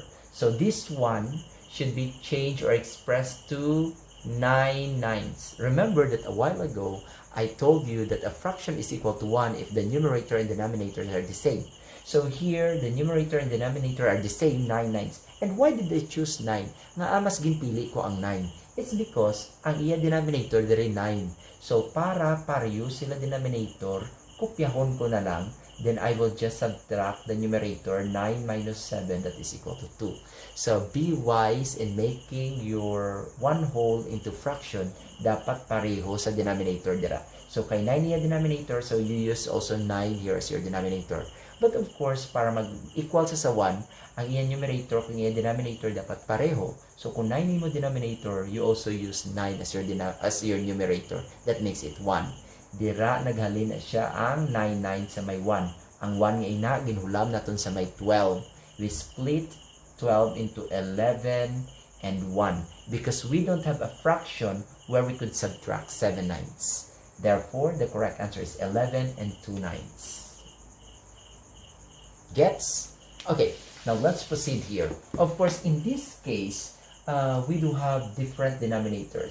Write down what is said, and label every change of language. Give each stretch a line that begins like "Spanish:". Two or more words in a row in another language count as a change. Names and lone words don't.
English: So this one should be changed or expressed to 9/9. Remember that a while ago, I told you that a fraction is equal to 1 if the numerator and denominator are the same. So here, the numerator and denominator are the same, 9/9. And why did I choose 9?
Hiligaynon: Nga mas ginpili ko ang 9.
English: It's because
Hiligaynon: ang iya denominator diri 9. So para pareho sila denominator, kopyahon ko na lang.
English: Then I will just subtract the numerator, 9 minus 7, that is equal to 2. So be wise in making your one whole into fraction.
Hiligaynon: Dapat pareho sa denominator dira.
English: So
Hiligaynon: kay 9 iya
English: denominator, so you use also 9 here as your denominator. But of course,
Hiligaynon: para mag-equal sa 1, ang iyang numerator kung iyang denominator dapat pareho. So kung 9 mo denominator,
English: you also use 9 as your numerator. That makes it 1.
Hiligaynon: Dira naghalin na siya ang 9/9 sa may 1. Ang 1 nga ina ginhulam naton sa may 12.
English: We split 12 into 11 and 1 because we don't have a fraction where we could subtract 7/9. Therefore, the correct answer is 11 and 2/9. Gets? Okay, now let's proceed here. Of course, in this case, we do have different denominators.